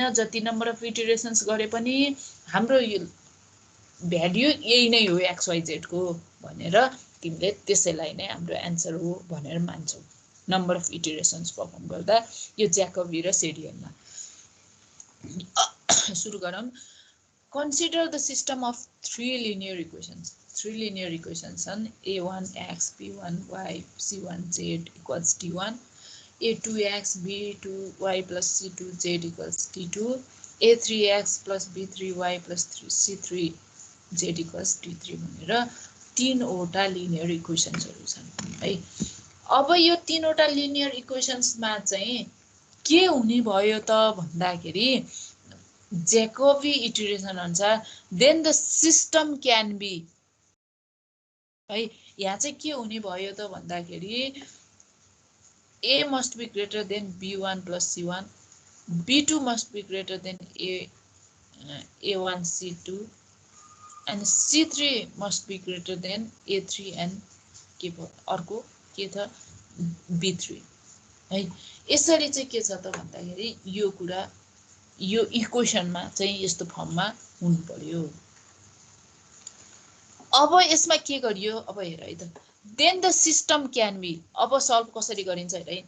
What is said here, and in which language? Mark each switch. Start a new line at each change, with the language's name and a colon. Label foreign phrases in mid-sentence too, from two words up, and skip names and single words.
Nepali: जति
English: number of iterations
Nepali: गरे पनि हाम्रो यो भ्यालु यही नै हो एक्स वाइ जेड को भनेर तिमीले त्यसैलाई नै हाम्रो एन्सर हो भनेर मान्छौ
English: number of iterations
Nepali: परफर्म गर्दा यो ज्याकोबी र सेडियलमा। सुरु गरौँ।
English: consider the system of three linear equations. three linear equations
Nepali: छन्
English: a1x b1y c1z equals d1, a2x b2y plus c2z equals d2, a3x plus b3y plus c3z equals d3
Nepali: भनेर तीनवटा
English: linear equations
Nepali: छन् है। अब यो तीनवटा लिनियर इक्वेसन्समा चाहिँ के हुने भयो त भन्दाखेरि ज्याकोबी इटरेसन अनुसार
English: then the system can be
Nepali: है। यहाँ चाहिँ के हुने भयो त भन्दाखेरि
English: A must be greater than B1 plus C1, B2 must be greater than A1 C2 and C3 must be greater than A3 and
Nepali: के भयो अर्को के छ
English: B3 है।
Nepali: यसरी चाहिँ के छ त भन्दाखेरि यो कुरा यो इक्वेसनमा चाहिँ यस्तो फर्ममा हुनु पर्यो। अब यसमा के गरियो अब हेर है त,
English: then the system can be,
Nepali: अब सल्भ कसरी गरिन्छ हेर है।